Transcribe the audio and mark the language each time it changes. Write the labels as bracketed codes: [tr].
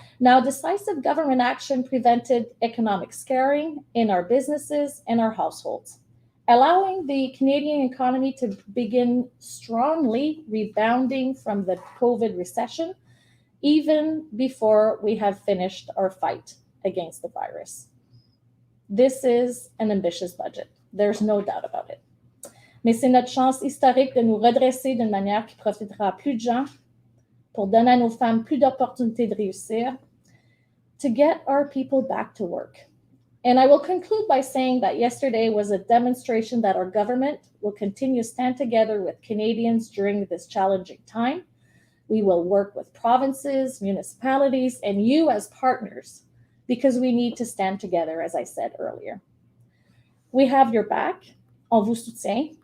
[en] Now, decisive government action prevented economic scarring in our businesses and our households, allowing the Canadian economy to begin strongly rebounding from the COVID recession, even before we have finished our fight against the virus. This is an ambitious budget. There's no doubt about it. [fr] Mais c'est notre chance historique de nous redresser d'une manière qui profitera à plus de gens, pour donner à nos femmes plus d'opportunités de réussir, [en] to get our people back to work. And I will conclude by saying that yesterday was a demonstration that our government will continue to stand together with Canadians during this challenging time. We will work with provinces, municipalities, and you as partners, because we need to stand together, as I said earlier. We have your back. [fr] On vous soutient.